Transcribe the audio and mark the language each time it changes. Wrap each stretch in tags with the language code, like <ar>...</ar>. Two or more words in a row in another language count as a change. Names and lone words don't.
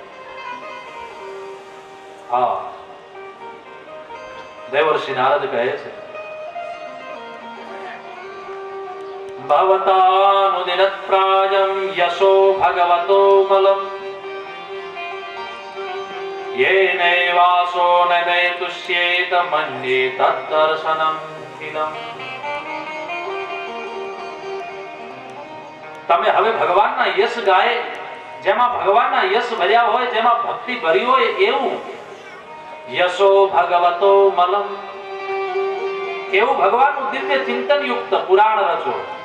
<gu>હા, દેવર્ષિ નારદ કહે છે,</gu> <sa>ભવતાનુદિનત્પ્રાયં યશો ભગવતો મલમ येनैवासो न दैतुष्येत मन्ये तद्दर्शनम् इदम्।</sa> <gu>તમે હવે ભગવાનના યશ ગાય, જેમાં ભગવાનના યશ ભર્યા હોય, જેમાં ભક્તિ ભરી હોય એવું</gu> <sa>યશો ભગવતો મલમ,</sa> <gu>એવું ભગવાનનું દિવ્ય ચિંતન યુક્ત પુરાણ રચો.</gu>